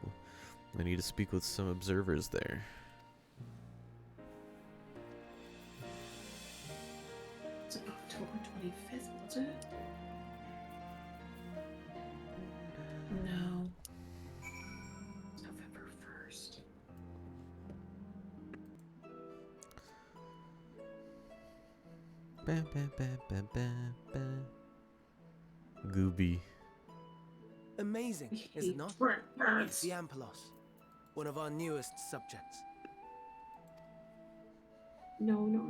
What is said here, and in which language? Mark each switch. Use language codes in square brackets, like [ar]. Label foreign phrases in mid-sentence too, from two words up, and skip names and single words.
[en] I need to speak with some observers there. It's October 25th, was it? No. It's November 1st. Ba, ba, ba, ba, ba, ba. Gooby. Amazing, is it not? It's the Ampelos, one of our newest subjects. No.